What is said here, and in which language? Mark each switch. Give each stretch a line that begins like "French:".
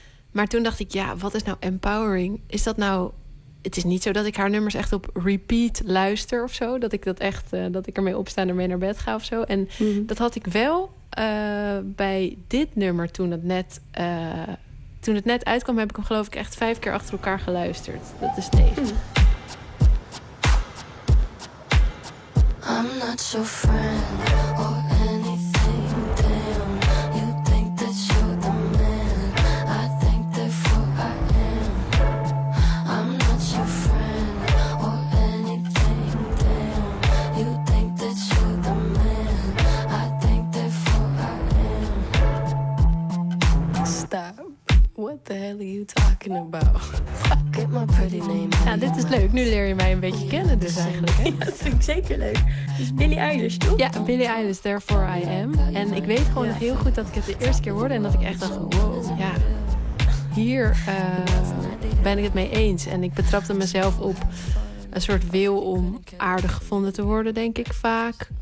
Dutch: Maar toen dacht ik, ja, wat is nou empowering? Is dat nou, het is niet zo dat ik haar nummers echt op repeat luister of zo. Dat ik dat echt, dat ik ermee opsta en ermee naar bed ga of zo. En dat had ik wel bij dit nummer toen het net uitkwam, heb ik hem geloof ik echt 5 keer achter elkaar geluisterd. Dat is deze.
English: I'm not your friend or anything, damn. You think that you're the man, I think therefore I am. I'm not your friend or anything, damn. You think that you're the man, I think therefore I am. Stop. What the hell are you talking about? Get my pretty name.
Dutch: Ja, dit is leuk. Nu leer je mij een beetje kennen dus eigenlijk. Ja, dat vind ik zeker leuk. Dus Billie Eilish, toch? Ja, Billie Eilish, Therefore I Am. En ik weet gewoon nog heel goed dat ik het de eerste keer hoorde. En dat ik echt dacht, wow, ja. Hier ben ik het mee eens. En ik betrapte mezelf op een soort wil om aardig gevonden te worden, denk ik vaak.